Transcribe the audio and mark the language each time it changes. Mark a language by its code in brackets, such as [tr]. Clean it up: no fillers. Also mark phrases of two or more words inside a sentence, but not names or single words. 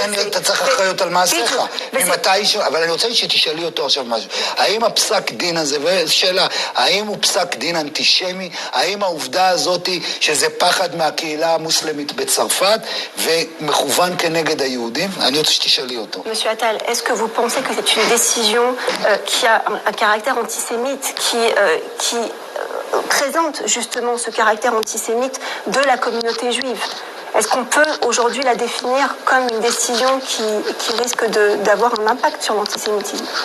[he] ולכן אתה צריך אחריות על מעשיך. אבל אני רוצה שתשאלי אותו עכשיו משהו. האם הפסק דין הזה, ושאלה, האם הוא פסק דין אנטישמי? האם העובדה הזאת שזה פחד מהקהילה המוסלמית בצרפת ומכוון כנגד היהודים? אני רוצה שתשאלי אותו. [fr] Monsieur Attal, est-ce que vous pensez que c'est une décision qui a un caractère antisémite, qui présente justement ce caractère antisémite de la communauté juive? Est-ce qu'on peut aujourd'hui la définir comme une décision qui risque d'avoir un impact sur l'antisémitisme?